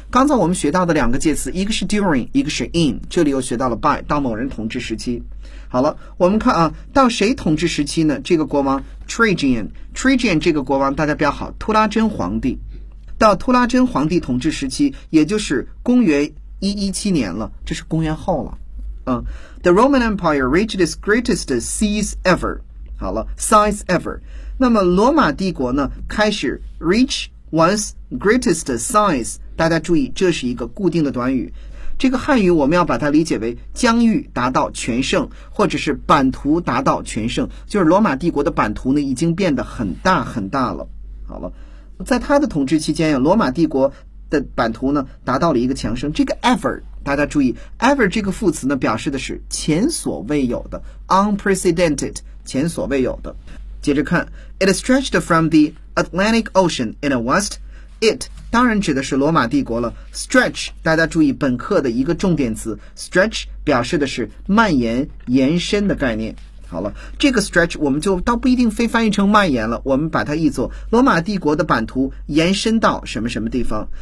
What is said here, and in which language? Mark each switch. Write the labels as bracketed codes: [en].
[zh] 刚才我们学到的两个介词，一个是 during， 一个是 in， 这里又学到了 by， 到某人统治时期。好了，我们看啊，到谁统治时期呢？这个国王 Trajan 这个国王大家比较好，托拉真皇帝。到托拉真皇帝统治时期，也就是公元117年了，这是公元后了。 [en] The Roman Empire reached its greatest size ever. [zh] 好了 ， [en] size ever. [zh] 那么罗马帝国呢，开始 [en] reach one's greatest size. [zh] 大家注意，这是一个固定的短语。这个汉语我们要把它理解为疆域达到全盛，或者是版图达到全盛，就是罗马帝国的版图呢已经变得很大很大了。好了，在他的统治期间呀，罗马帝国的版图呢达到了一个强盛。这个 ever。大家注意 ever 这个副词呢表示的是前所未有的 unprecedented 前所未有的。接着看 [en] It stretched from the Atlantic Ocean in the west. [zh] It 当然指的是罗马帝国了。stretch 大家注意本课的一个重点词， stretch 表示的是蔓延延伸的概念。好了，这个 stretch 我们就倒不一定非翻译成蔓延了，我们把它译作罗马帝国的版图延伸到什么什么地方。